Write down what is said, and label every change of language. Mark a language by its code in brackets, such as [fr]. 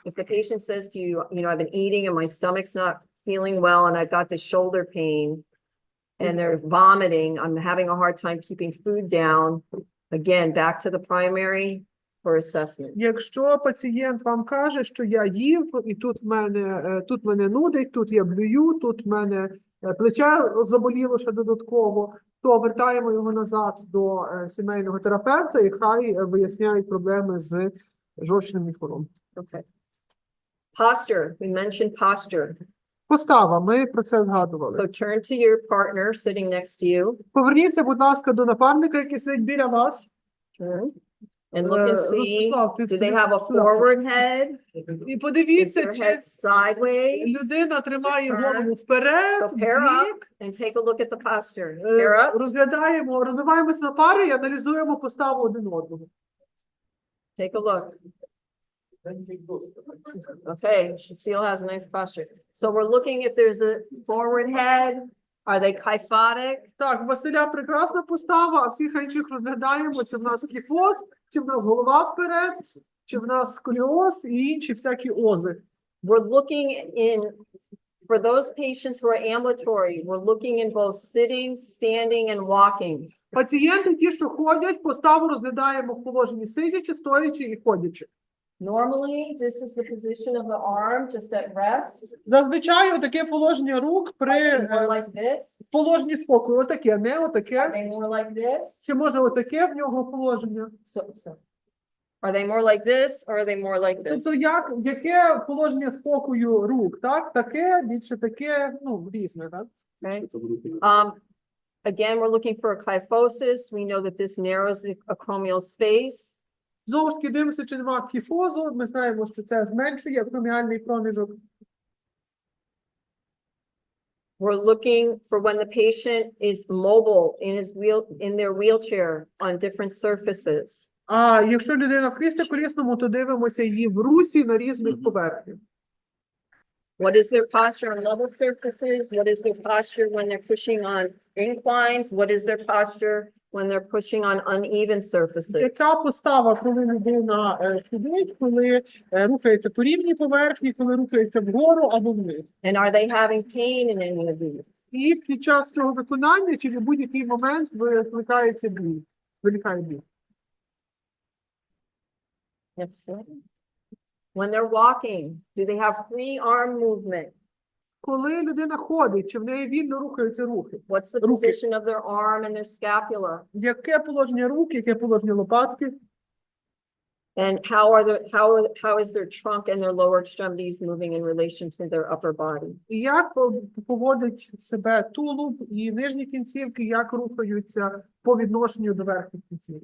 [en] If the patient says to you, you know, I've been eating and my stomach's not feeling well and I've got this shoulder pain and they're vomiting, I'm having a hard time keeping food down. Again, back to the primary for assessment. [uk] Якщо пацієнт вам каже, що я їв, і тут мене нудить, тут я блюю, тут в мене плече заболіло ще додатково, то вертаємо його назад до сімейного терапевта, і хай виясняють проблеми з жовчним міхуром. [en] Okay. Posture, we mentioned posture. [uk] Постава, ми про це згадували. [en] So turn to your partner sitting next to you. [uk] Поверніться, будь ласка, до напарника, який сидить біля вас. [en] Turn and look and see, [uk] Ростислав, ти [en] do they have a forward head? [uk] І [en] Is [uk] подивіться, [en] their [uk] чи [en] head sideways? [uk] людина тримає [en] Turn. [uk] голову вперед, [en] So pair up [uk] вбік. [en] and take a look at the posture. Pair up. [uk] Розбиваємось на пари і аналізуємо поставу один одного. [en] Take a look. Okay, Cecile has a nice posture. So we're looking if there's a forward head. Are they kyphotic? [uk] Так, у Василя прекрасна постава, а всіх інших розглядаємо, чи в нас кіфоз, чи в нас голова вперед, чи в нас сколіоз і інші всякі ози. [en] We're looking in, for those patients who are ambulatory, we're looking in both sitting, standing, and walking. [uk] Пацієнти, ті, що ходять, поставу розглядаємо в положенні сидячи, стоячи і ходячи. [en] Normally, this is the position of the arm just at rest. [uk] Зазвичай таке положення рук при [en] More like this. [uk] положенні спокою. Отаке, не [en] Are [uk] отаке. [en] they more like this? [uk] Чи може отаке в нього положення? [en] So. Are they more like this or are they more like this? [uk] Тобто, яке положення спокою рук, так? Таке, більше таке, ну, різне, так? [en] Okay. Again, we're looking for a kyphosis. We know that this narrows the acromial space. [uk] Знову ж таки, дивимося, чи немає кіфозу. Ми знаємо, що це зменшує акроміальний проміжок. [en] We're looking for when the patient is mobile in their wheelchair on different surfaces. [uk] А якщо людина в кріслі колісному, то дивимося її в русі на різних поверхнях. [en] What is their posture on level surfaces? What is their posture when they're pushing on inclines? What is their posture when they're pushing on uneven surfaces? [uk] Яка постава, коли людина сидить, коли рухається по рівній поверхні, коли рухається вгору або вниз? [en] And are they having pain in any of these? [uk] І під час цього виконання, чи в будь-який момент виникає біль. [en] Next slide. When they're walking, do they have free arm movement? [uk] Коли людина ходить, чи в неї вільно рухаються рухи? [en] What's the [uk] Руки. [en] position of their arm and their scapula? [uk] Яке положення рук, яке положення лопатки? [en] And how is their trunk and their lower extremities moving in relation to their upper body? [uk] І як поводить себе тулуб і нижні кінцівки, як рухаються по відношенню до верхніх кінцівок?